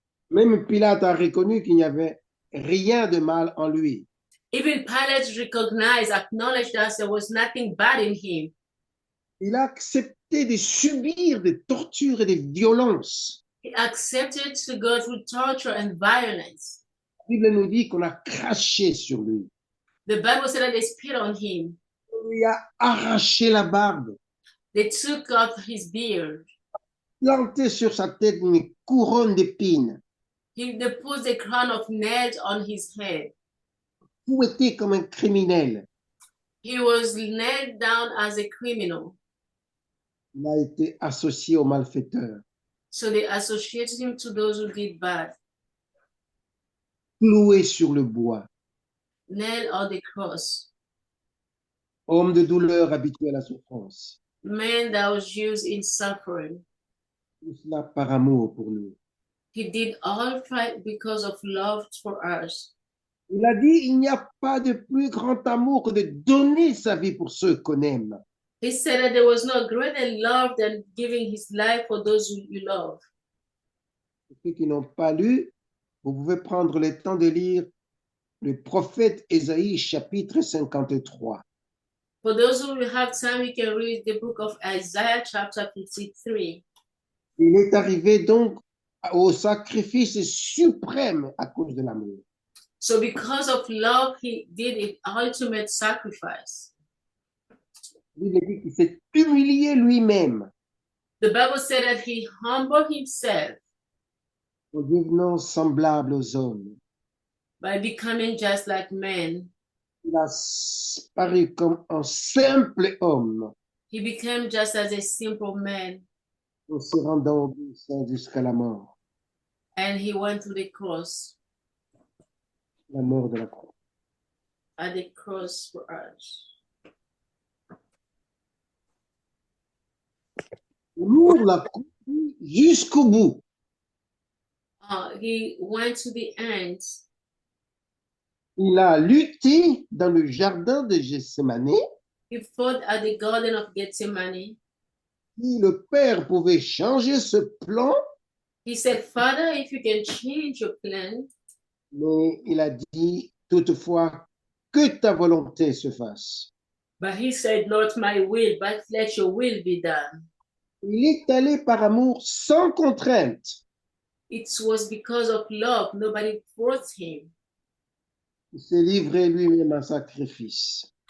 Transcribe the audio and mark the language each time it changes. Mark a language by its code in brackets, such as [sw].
[fr] Même Pilate a reconnu qu'il n'y avait rien de mal en lui. [en] Even Pilate recognized, acknowledged that there was nothing bad in him. [fr] Il a accepté de subir des tortures et des violences. [en] He accepted to go through torture and violence. [fr] La Bible nous dit qu'on a craché sur lui. [en] The Bible said that they spit on him. [fr] On lui a arraché la barbe, [en] They took off his beard. [fr] planté sur sa tête une couronne d'épines, [en] They put the crown of nails on his head. [fr] fouetté comme un criminel. [en] He was nailed down as a criminal. [fr] Il a été associé aux malfaiteurs, [en] So they associated him to those who did bad. [fr] cloué sur le bois. [en] Nailed on the cross. [fr] Homme de douleur, habitué à la souffrance. [en] Man that was used in suffering. [fr] Tout cela par amour pour nous. [en] He did all right because of love for us. [fr] Il a dit, il n'y a pas de plus grand amour que de donner sa vie pour ceux qu'on aime. [en] He said that there was no greater love than giving his life for those who you love. [fr] Pour ceux qui n'ont pas lu, vous pouvez prendre le temps de lire le prophète Ésaïe, chapitre 53. [en] For those who have time, you can read the book of Isaiah, chapter 53. [fr] Il est arrivé donc au sacrifice suprême à cause de l'amour. [en] So because of love, he did an ultimate sacrifice. [fr] Il dit qu'il s'est humilié lui-même [en] The Bible said that he humbled himself [fr] en devenant semblable aux hommes. [en] by becoming just like men. [fr] Il a paru comme un simple homme [en] He became just as a simple man, [fr] en se rendant obéissant jusqu'à la mort [en] went to the cross, [fr] de la croix. [en] at the cross for us. [fr] L'amour l'a conduit jusqu'au bout. [en] He went to the end. [fr] Il a lutté dans le jardin de Gethsémani. [en] He fought at the Garden of Gethsemane. [fr] Si le Père pouvait changer ce plan, [en] He said, Father, if you can change your plan, [fr] mais il a dit toutefois que ta volonté se fasse. [en] but he said, not my will, but let your will be done. [fr] Il est allé par amour sans contrainte. [en] It was because of love. Nobody forced him. [fr] Il s'est livré lui-même en sacrifice.